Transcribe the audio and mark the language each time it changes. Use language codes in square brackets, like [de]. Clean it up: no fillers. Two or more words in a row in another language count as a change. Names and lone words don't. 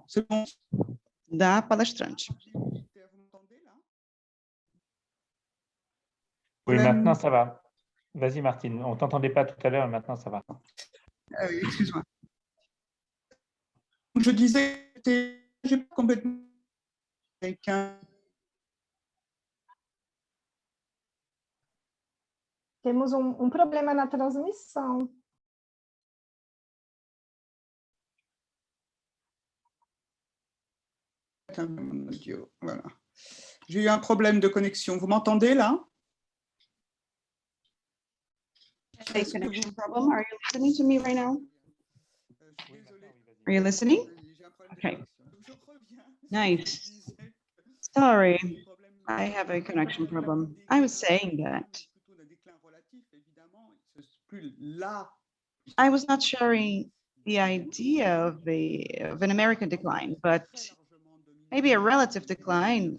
[fr] C'est bon. [pt] Da palestrante. [fr] Oui, maintenant ça va. Vas-y, Martine. On ne t'entendait pas tout à l'heure, maintenant ça va. Excuse-moi. Je disais, j'ai pas complètement américain. [pt] Temos problema na transmissão. [fr] Voilà. J'ai eu un problème de connexion. Vous m'entendez là? [en] A connection problem. Are you listening to me right now? Are you listening? Okay. Nice. Sorry, I have a connection problem. I was saying that I was not sharing the idea of an American decline, but maybe a relative decline.